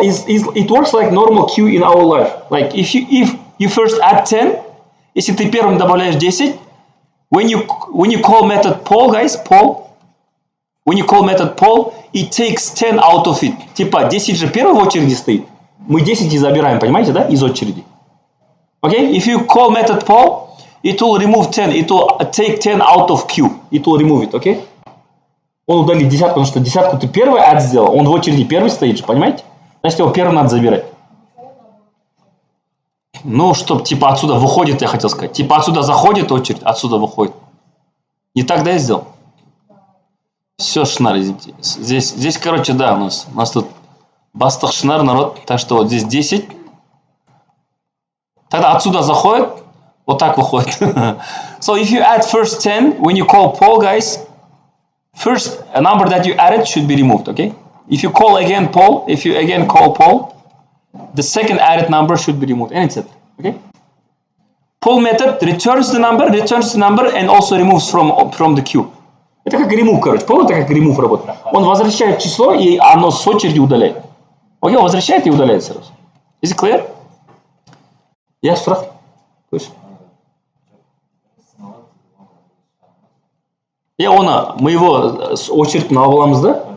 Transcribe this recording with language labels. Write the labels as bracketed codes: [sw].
[en] It works like normal queue in our life. Like if you first add 10, [ru] если ты первым добавляешь 10, [en] when you call method poll, guys, when you call method poll, it takes 10 out of it. [ru] Типа 10 же первый в очереди стоит. Мы 10 и забираем, понимаете, да? Из очереди. [en] Okay? If you call method poll, it will remove 10. It will take 10 out of queue. It will remove it, okay? [ru] Он удалит десятку, потому что десятку ты первый add сделал. Он в очереди первый стоит же, понимаете? Значит, его первым надо забирать. Ну, чтоб типа отсюда выходит, я хотел сказать. Типа отсюда заходит очередь, отсюда выходит. Не так, да, я сделал? Все, шнар, извините. Здесь, короче, да, у нас тут бастых шнар, народ. Так что вот здесь 10. Тогда отсюда заходит, вот так выходит. [en] So if you add first 10, when you call poll, guys, first a number that you added should be removed, okay? If you call again poll, if you again call poll, the second added number should be removed, and etc. Okay? Poll method returns the number, and also removes from the queue. [ru] Это как remove, короче. Poll это как remove работает. Он возвращает число, и оно с очереди удаляет. Окей, он возвращает и удаляет сразу. [en] Is it clear? Yes, [ru] страх. Точно. Мы его [kk] очередь алып аламыз да?